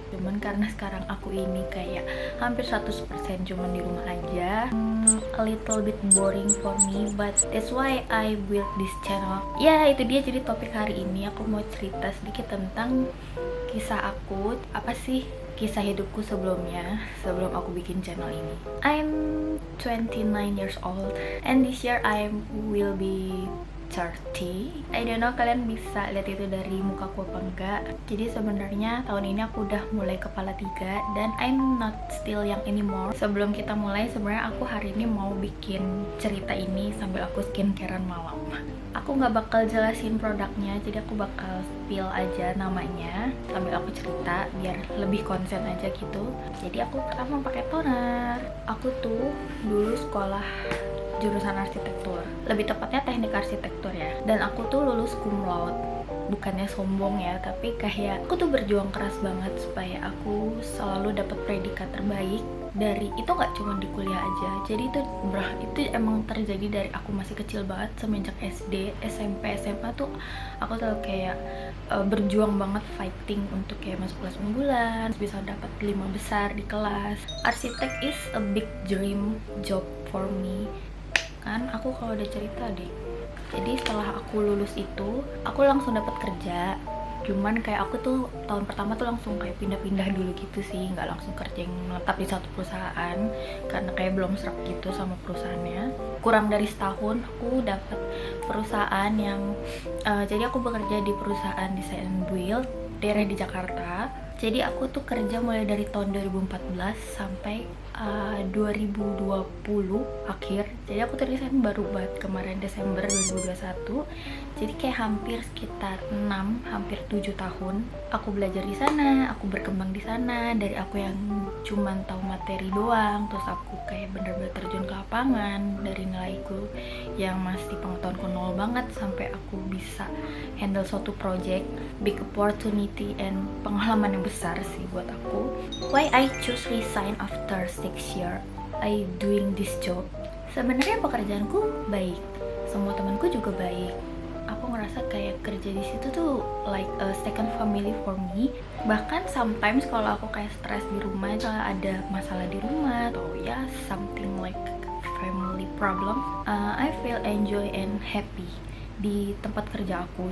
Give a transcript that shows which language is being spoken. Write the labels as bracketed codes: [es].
[id] Cuman karena sekarang aku ini kayak hampir 100% cuman di rumah aja, [en] a little bit boring for me, but that's why I built this channel. [id] Ya itu dia, jadi topik hari ini aku mau cerita sedikit tentang kisah aku. Apa sih kisah hidupku sebelumnya, sebelum aku bikin channel ini. [en] I'm 29 years old and this year I will be 30. I don't know [id] kalian bisa lihat itu dari mukaku apa enggak. Jadi sebenarnya tahun ini aku udah mulai kepala 3 dan [en] I'm not still young anymore. [id] Sebelum kita mulai, sebenarnya aku hari ini mau bikin cerita ini sambil aku skincarean malam. Aku nggak bakal jelasin produknya, jadi aku bakal spill aja namanya sambil aku cerita biar lebih konsen aja gitu. Jadi aku pertama pakai toner. Aku tuh dulu sekolah jurusan arsitektur, lebih tepatnya teknik arsitektur ya, dan aku tuh lulus cum laude. Bukannya sombong ya, tapi kayak aku tuh berjuang keras banget supaya aku selalu dapat predikat terbaik. Dari itu nggak cuma di kuliah aja, jadi itu emang terjadi dari aku masih kecil banget. Semenjak SD, SMP, SMA tuh aku selalu kayak berjuang banget, fighting untuk kayak masuk kelas unggulan, bisa dapat 5 besar di kelas. [en] Arsitek is a big dream job for me. [id] Kan aku kalau udah cerita deh. Jadi setelah aku lulus itu, aku langsung dapat kerja. Cuman kayak aku tuh tahun pertama tuh langsung kayak pindah-pindah dulu gitu sih, nggak langsung kerja yang menetap di satu perusahaan karena kayak belum serak gitu sama perusahaannya. Kurang dari setahun aku dapat perusahaan yang jadi aku bekerja di perusahaan desain and build daerah di Jakarta. Jadi aku tuh kerja mulai dari tahun 2014 sampai 2020 akhir. Jadi aku tuh resign baru banget kemarin Desember 2021. Jadi kayak hampir sekitar 7 tahun aku belajar di sana, aku berkembang di sana. Dari aku yang cuman tahu materi doang, terus aku kayak bener-bener terjun ke lapangan. Dari nilaiku yang masih pengetahuanku nol banget sampai aku bisa handle suatu project, [en] big opportunity and [id] pengalaman yang besar sih buat aku. [en] Why I choose resign after 6 year I doing this job? [id] Sebenarnya pekerjaanku baik, semua temanku juga baik. Aku ngerasa kayak kerja di situ tuh [en] like a second family for me. [id] Bahkan sometimes kalau aku kayak stres di rumah, ada masalah di rumah atau ya [en] something like family problem, I feel enjoy and happy [id] di tempat kerja aku.